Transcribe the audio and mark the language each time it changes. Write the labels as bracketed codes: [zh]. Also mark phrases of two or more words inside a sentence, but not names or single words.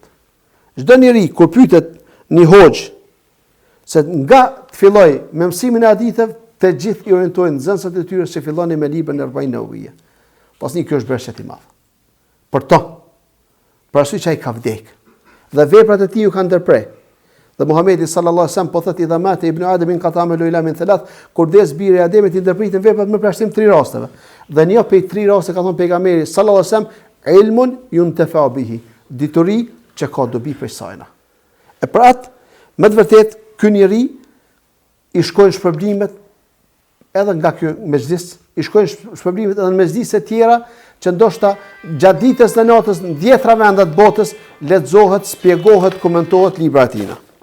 [sq] Çdo njeri kur pyetet një hoxh se nga të filloj me mësimin e haditheve, të gjithë i orientojnë nxënësat e tyre që filloni me librin e Arba'in Nawawiyya. Pastaj kjo është bërshët i madh. Për to, për arsye që ai ka vdek dhe veprat e tij u kanë ndërprer. Dhe Muhamedi [ar] صلى الله عليه وسلم [sq] po thotë [ar] إذا مات ابن آدم انقطع عمله إلا من ثلاث, [sq] kur des biri i Ademit i ndërpritën veprat me përshtim 3 rasteve. Dhe një prej 3 raste ka thënë pejgamberi [ar] صلى الله عليه وسلم علم ينتفع به, [sq] dituri që ka dobi prej saj. E për atë, me të vërtet, ky njeri i shkojnë shpërblimet edhe nga ky mezhlis, i shkojnë shpërblimet edhe në mezhlise tjera që ndoshta gjatë ditës dhe natës në 10 vende të botës lexohet, shpjegohet, komentohet libra e tij.